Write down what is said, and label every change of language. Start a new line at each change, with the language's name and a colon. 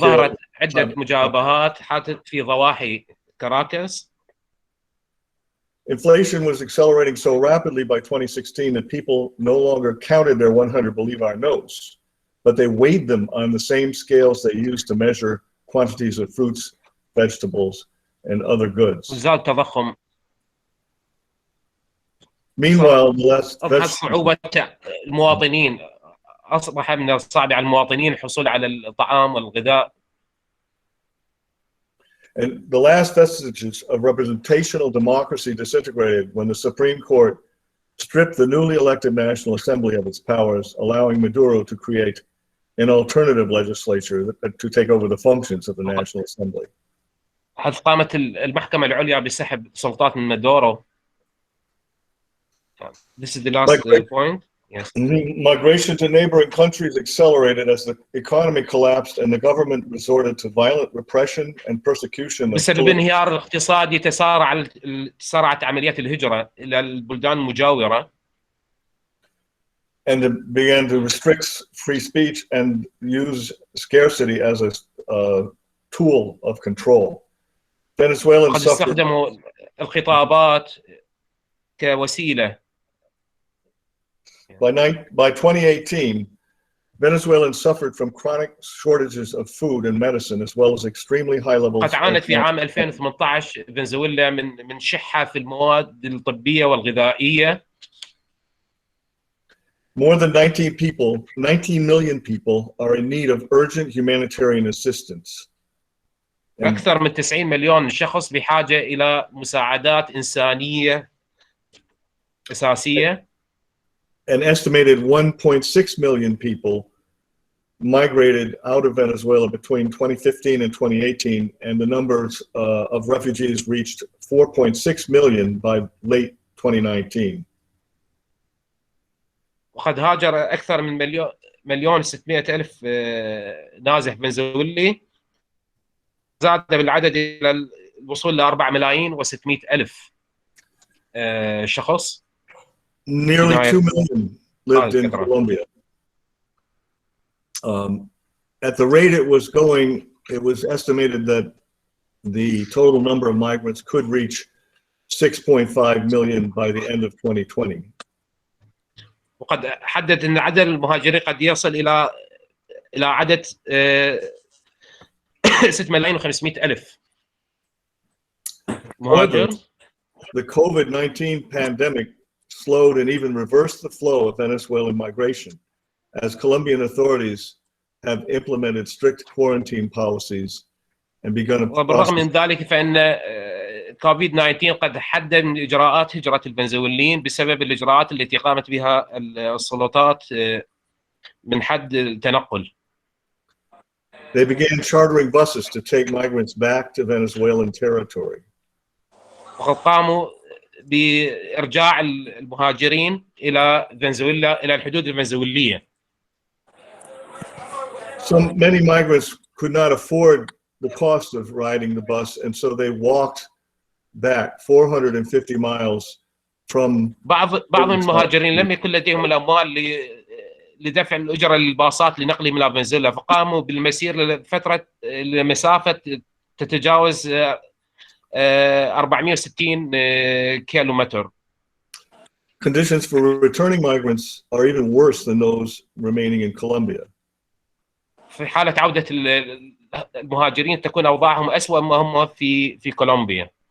Arabic: ظهرت عدة مجابهات حدثت في ضواحي كاراكاس.
English: Inflation was accelerating so rapidly by 2016 that people no longer counted their 100 bolivar notes, but they weighed them on the same scales they used to measure quantities of fruits, vegetables, and other goods.
Arabic: زاد تضخم
English: Meanwhile, less
Arabic: أصبحت صعوبة المواطنين، أصبح من الصعب على المواطنين الحصول على الطعام والغذاء.
English: And the last vestiges of representational democracy disintegrated when the Supreme Court stripped the newly elected National Assembly of its powers, allowing Maduro to create an alternative legislature to take over the functions of the National Assembly.
Arabic: حيث قامت المحكمة العليا بسحب سلطات من مادورو.
English: This is the last point. Yes. Migration to neighboring countries accelerated as the economy collapsed and the government resorted to violent repression and persecution.
Arabic: بسبب انهيار الاقتصادي تسارعت عمليات الهجرة إلى البلدان المجاورة.
English: And it began to restrict free speech and use scarcity as a tool of control. Venezuelans
Arabic: قد استخدموا الخطابات كوسيلة.
English: By 2018, Venezuelans suffered from chronic shortages of food and medicine, as well as extremely high levels.
Arabic: قد عانت في عام 2018 فنزويلا من شحة في المواد الطبية والغذائية.
English: More than 19 million people are in need of urgent humanitarian assistance.
Arabic: أكثر من 90 مليون شخص بحاجة إلى مساعدات إنسانية أساسية.
English: An estimated 1.6 million people migrated out of Venezuela between 2015 and 2018, and the numbers of refugees reached 4.6 million by late 2019.
Arabic: وقد هاجر أكثر من مليون 600 ألف نازح فنزويلي، زاد بالعدد إلى الوصول ل 4 ملايين و600 ألف شخص.
English: Nearly 2 million lived in Colombia. At the rate it was going, it was estimated that the total number of migrants could reach 6.5 million by the end of 2020.
Arabic: وقد حدد أن عدد المهاجرين قد يصل إلى عدد 6 ملايين و500 ألف مهاجر.
English: The COVID-19 pandemic slowed and even reversed the flow of Venezuelan migration, as Colombian authorities have implemented strict quarantine policies and begun a process.
Arabic: وبالرغم من ذلك فإن كوفيد-19 قد حدد من إجراءات هجرة الفنزويليين بسبب الإجراءات التي قامت بها السلطات من حد التنقل.
English: They began chartering buses to take migrants back to Venezuelan territory.
Arabic: وقد قاموا بإرجاع المهاجرين إلى فنزويلا إلى الحدود الفنزويلية.
English: So many migrants could not afford the cost of riding the bus, and so they walked back 450 miles from.
Arabic: بعض المهاجرين لم يكن لديهم الأموال لدفع الأجرة للباصات لنقلهم إلى فنزويلا، فقاموا بالمسير لمسافة تتجاوز 460 كيلومتر.
English: Conditions for returning migrants are even worse than those remaining in Colombia.
Arabic: في حالة عودة المهاجرين تكون أوضاعهم أسوأ مما هم في كولومبيا.